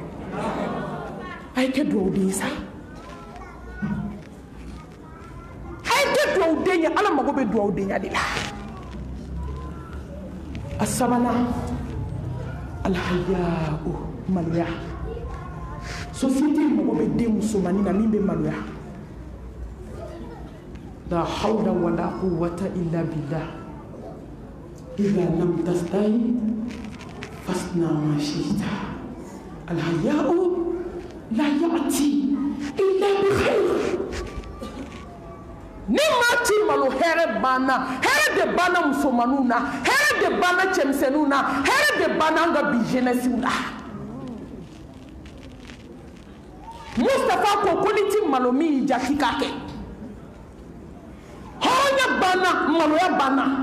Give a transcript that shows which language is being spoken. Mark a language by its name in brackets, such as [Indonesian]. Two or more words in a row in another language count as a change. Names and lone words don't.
[Bambara] a ye kɛ duwawu den ye sa a ye kɛ duwawu den ye ala mago bɛ duwawu denya de la a sabanan alhaya'u maloya société mago bɛ den musomanin na min bɛ maloya la [Arabic] حول ولا قوة إلا بالله إذا لم تستحي فاصنع ما شئت الحياء لا يأتي إلا بخير [Bambara] ni ma ti malo hɛrɛ de banna musomaninw na hɛrɛ de banna cɛmisɛnninw na hɛrɛ de banna an ka bi jeunesse la Mustafa ko ni ti malo min ja k'i k'a kɛ hɔrɔnya banna maloya banna